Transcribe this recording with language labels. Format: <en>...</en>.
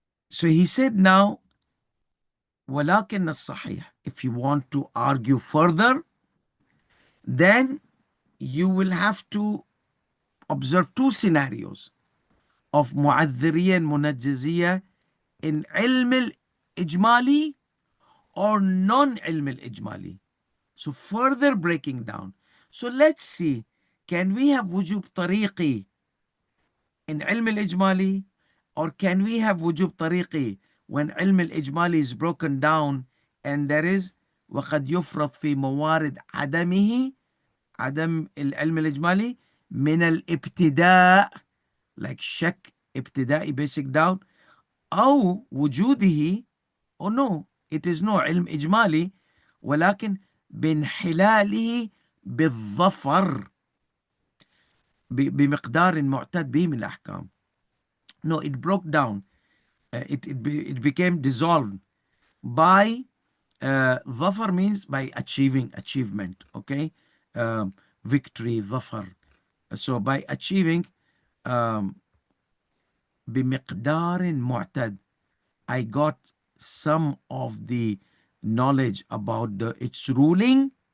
<en>So he said now,</en> <ar>ولكن الصحيح,</ar> <en>if you want to argue further, then you will have to observe two scenarios of معذرية and منجزية in علم الإجمالي or non-علم الإجمالي. So further breaking down. So let's see, can we have وجوب طريقي in علم الإجمالي, or can we have وجوب طريقي when علم الإجمالي is broken down and there is</en> <ar>وقد يفرض في موارد عدمه, عدم العلم الإجمالي من الابتداء,</ar> <en>like شك ابتدائي, basic doubt,</en> <ar>أو وجوده,</ar> <en>or no, it is no</en> <ar>علم إجمالي ولكن بانحلاله بالظفر بمقدار معتاد به من الأحكام.</ar> <en>No, it broke down. It became dissolved by ظفر means by achieving, achievement, okay, victory, ظفر. So by achieving um,</en> <ar>بمقدار معتاد,</ar> <en>I got some of the knowledge about its ruling.</en>